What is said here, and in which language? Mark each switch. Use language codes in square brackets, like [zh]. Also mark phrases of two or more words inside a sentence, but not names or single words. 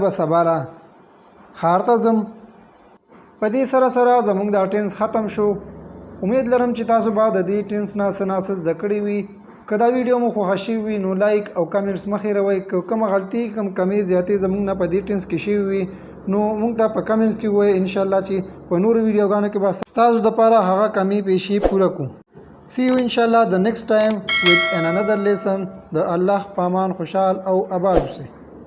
[ps] به سبا را ښار ته ځم په دې سره سره زموږ دا ټینس ختم شو امید لرم چې تاسو به د دې ټینس نه څه نه څه زده کړي وي که دا ویډیو مو خوښه شوي وي نو لایک او کمنټس مه هېروئ که کومه غلطي کوم کمې زیاتې زموږ نه په دې ټینس کې شوي وي نو موږ ته په کمنټس کې ووایئ انشاءالله چې په نورو ویډیوګانو کې به ستاسو دپاره هغه کمې پیشې پوره کړو [en] See you inshallah the next time with another lesson. [ps] د الله په امان خوشال او آباد سئ.